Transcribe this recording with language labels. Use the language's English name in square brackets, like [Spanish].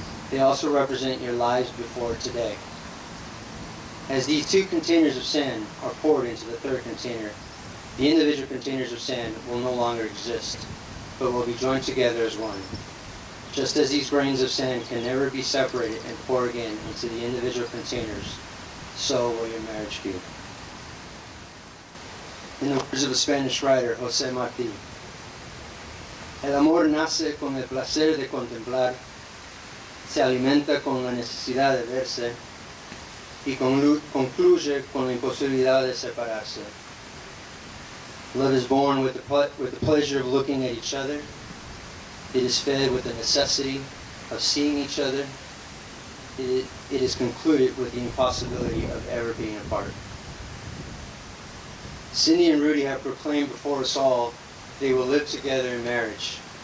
[English] They also represent your lives before today. As these two containers of sand are poured into the third container, the individual containers of sand will no longer exist, but will be joined together as one. Just as these grains of sand can never be separated and poured again into the individual containers, so will your marriage be. In the words of the Spanish writer José Martí, [Spanish] el amor nace con el placer de contemplar, se alimenta con la necesidad de verse y concluye con la imposibilidad de separarse. [English] Love is born with the pleasure of looking at each other. It is fed with the necessity of seeing each other. It is concluded with the impossibility of ever being apart. Cindy and Rudy have proclaimed before us all they will live together in marriage.